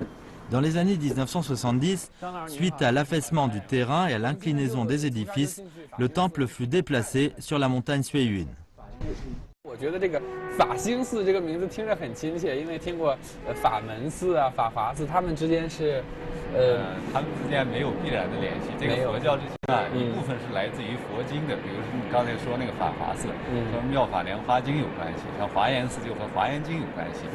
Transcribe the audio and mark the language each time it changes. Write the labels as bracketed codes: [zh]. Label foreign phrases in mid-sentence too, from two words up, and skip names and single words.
[fr] Dans les années 1970, suite à l'affaissement du terrain et à l'inclinaison des édifices, le temple fut déplacé sur la montagne Suiyun. [zh] 我觉得这个法兴寺这个名字听着很亲切，因为听过法门寺啊、法华寺，他们之间是，他们之间没有必然的联系。这个佛教之间啊，一部分是来自于佛经的，比如说你刚才说那个法华寺，和《妙法莲华经》有关系，像华严寺就和《华严经》有关系。